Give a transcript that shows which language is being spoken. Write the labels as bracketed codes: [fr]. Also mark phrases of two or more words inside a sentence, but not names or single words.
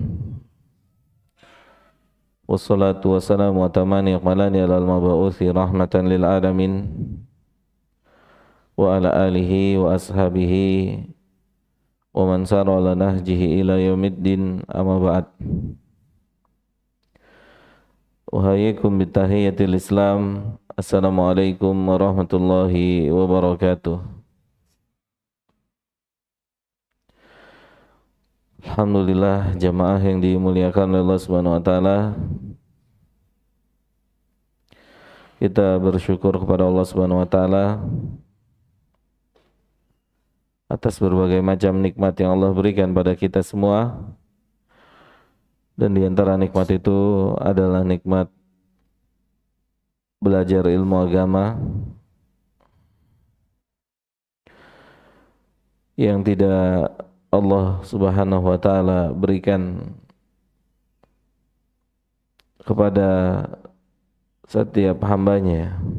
[ar] والصلاة والسلام الأتمان الأكملان على المبعوث رحمة للعالمين وعلى آله وأصحابه ومن سار على نهجه إلى يوم الدين، أما بعد. أحييكم بتحية الإسلام. السلام عليكم ورحمة الله وبركاته. Alhamdulillah, [id] jamaah yang dimuliakan oleh [ar] الله سبحانه وتعالى. [id] Kita bersyukur kepada [ar] الله سبحانه وتعالى [id] atas berbagai macam nikmat yang Allah berikan pada kita semua. Dan di antara nikmat itu adalah nikmat belajar ilmu agama yang tidak [ar] الله سبحانه وتعالى [id] berikan kepada setiap hambanya.